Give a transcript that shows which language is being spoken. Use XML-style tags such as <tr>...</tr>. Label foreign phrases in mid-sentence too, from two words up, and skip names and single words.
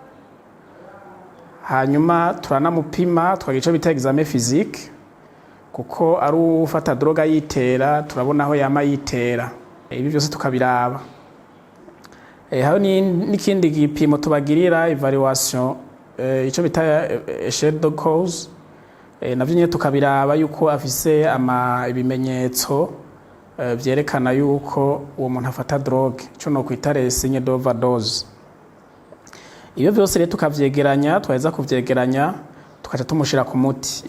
<rn>Hanyuma turanamupima twagira icyo bita</rn> <fr>examen physique</fr> <rn>kuko ari ufata droga yitera turabona aho yama yitera. Ibi byose tukabiraba. Hano n'ikindi gipimo tubagirira evaluation icyo bita</rn> <fr>échelle de cause.</fr> <rn>Navyo nyine tukabiraba yuko afise ibimenyetso byerekana yuko uwo muntu afata drogue cyo no kwita</rn> <fr>signe d'overdose.</fr> <rn>Iyo byose rero tukavyegeranya twaheza kuvyegeranya tukaca tumushira ku muti.</rn>